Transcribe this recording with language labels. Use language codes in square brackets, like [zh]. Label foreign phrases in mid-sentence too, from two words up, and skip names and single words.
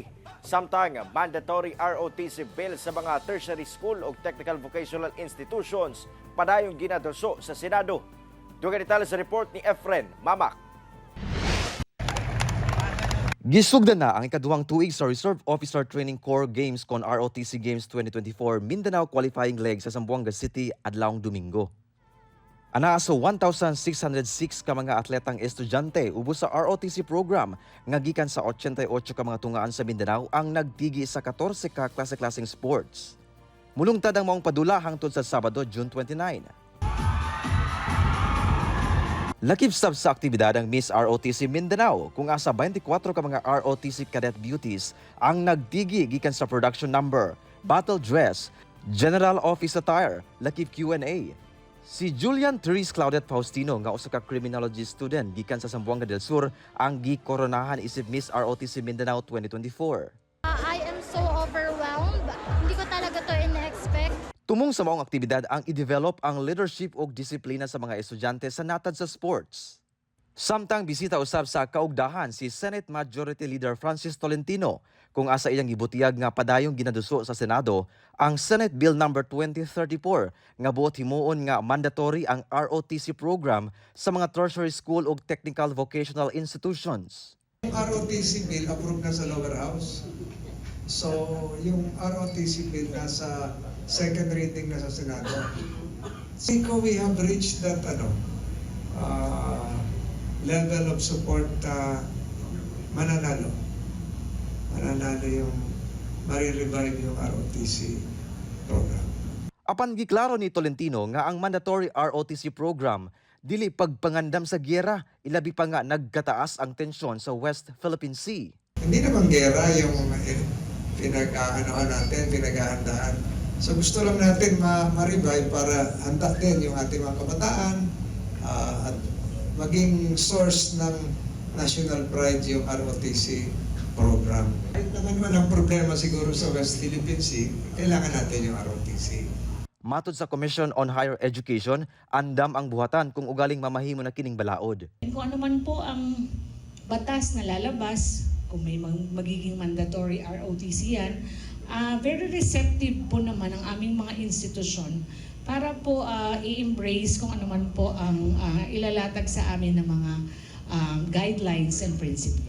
[ceb] Samtang mandatory ROTC bill sa mga [en] tertiary school [ceb] o [en] technical vocational institutions [ceb] padayong ginadulso sa Senado. Dugang detalye sa report ni Efren Mamak. Gisugdan na ang ikaduhang tuig sa Reserve Officer Training Corps Games kon ROTC Games 2024 Mindanao [en] qualifying leg [ceb] sa Zamboanga City adlawng Domingo. Anaa sa 1,606 ka mga atletang estudyante ubos sa ROTC program nga gikan sa 88 ka mga tungaan sa Mindanao ang nagtigi sa 14 ka klase-klaseng sports. Mulungtad ang maong padula hangtod sa Sabado, June 29. Lakip sab sa aktibidad ang Miss ROTC Mindanao kung asa 24 ka mga ROTC [en] cadet beauties [ceb] ang nagtigi gikan sa [en] production number, battle dress, general office attire, [ceb] lakip Q&A. Si Julian Therese Claudette Faustino nga usa ka criminology student gikan sa Zamboanga del Sur ang gikoronahan isip Miss ROTC Mindanao 2024. [en] I am so overwhelmed. [tl] Hindi ko talaga to in-expect. [ceb] Tumong sa maong aktibidad ang i-develop ang leadership o disiplina sa mga estudyante sa natad sa sports. Samtang bisita usab sa kaugdahan si Senate Majority Leader Francis Tolentino kung asa iyang gibutiyag nga padayong ginaduso sa Senado ang Senate Bill No. 2034 nga buot himuon nga mandatory ang ROTC program sa mga [en] tertiary school [ceb] o [en] technical vocational institutions. [tl] Yung ROTC bill approved na sa [en] lower house. [tl] So, yung ROTC bill nasa [en] second reading [tl] na sa Senado. [en] Siko we have reached that level of support mananalo. [tl] Mananalo yung marirevive yung ROTC program. [ceb] Apan giklaro ni Tolentino nga ang mandatory ROTC program dili pagpangandam sa giyera, ilabi pa nga nagkataas ang tensyon sa West Philippine Sea. [tl] Hindi naman gera yung pinaghahandaan. So gusto lang natin ma-revive para handa din yung ating mga kabataan at maging source ng [en] national pride [tl] yung ROTC program. Kahit naman ang problema siguro sa West Philippine Sea, kailangan natin yung ROTC. [ceb] Matod sa Commission on Higher Education, andam ang buhatan kung ugaling mamahimo na kining balaod. [tl] Kung ano man po ang batas na lalabas, kung may magiging mandatory ROTC yan, [en] very receptive [tl] po naman ang aming mga institusyon para po i-embrace kung ano man po ang ilalatag sa amin ng mga [en] guidelines and principles.